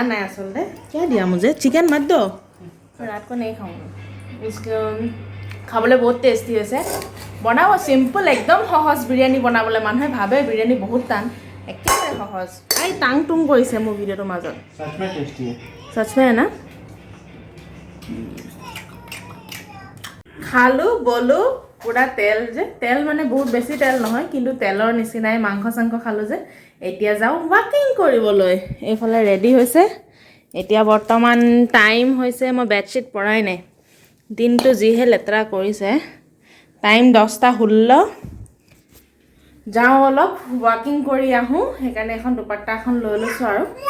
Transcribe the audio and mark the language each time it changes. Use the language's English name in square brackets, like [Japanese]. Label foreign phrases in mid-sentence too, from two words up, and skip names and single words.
[Assamese] নাই আচলতে [Hindi] क्या दिया मुझे चिकन मत दो रात को नहीं खाऊंगा इसको [Assamese] খাবলৈ বহুত টেষ্টি হৈছে বনাব সিম্পল একদম সহজ বিৰিয়ানী বনাবলৈ মানুহে ভাবে বিৰিয়ানী বহুত টান একেবাৰে সহজ আই টাং টুং কৰিছে মোৰ ভিডিঅ'টোৰ মাজত [Hindi] सच में टेस्टी है सच में है ना [Assamese] খালো বলো পুৰা তেল মানে বহুত বেছি তেল নহয় কিন্তু তেলৰ নিচিনাই মাংস চাংস খালো যে এতিয়া যাওঁ ৱাকিং কৰিবলৈ এইফালে ৰেডি হৈছে এতিয়া বৰ্তমান টাইম হৈছে মই বেডশ্বীট পৰাই নাই দিনটো যিহে লেতেৰা কৰিছে টাইম 10:16 যাওঁ অলপ ৱাকিং কৰি আহোঁ সেইকাৰণে এখন দুপাট্টা এখন লৈ লৈছোঁ আৰু